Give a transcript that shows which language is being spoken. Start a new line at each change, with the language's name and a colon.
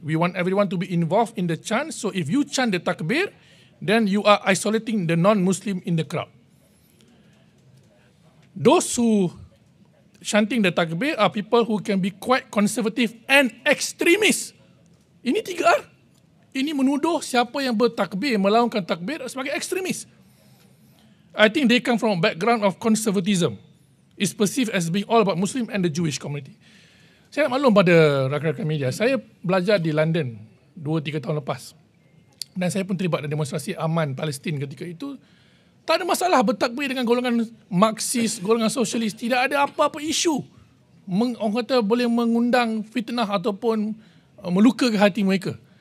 English: We want everyone to be involved in the chant. So if you chant the takbir, then you are isolating the non-Muslim in the crowd. Those who chanting the takbir are people who can be quite conservative and extremist.
Malay: Ini 3R. Ini menuduh siapa yang bertakbir, melakukan takbir sebagai ekstremis.
English: I think they come from a background of conservatism. It's perceived as being all about Muslim and the Jewish community.
Malay: Saya nak maklum pada rakan-rakan media, saya belajar di London 2-3 tahun lepas. Dan saya pun terlibat dalam demonstrasi aman Palestin ketika itu. Tak ada masalah bertakbir dengan golongan Marxis, golongan sosialis. Tidak ada apa-apa isu. Orang kata boleh mengundang fitnah ataupun melukai hati mereka.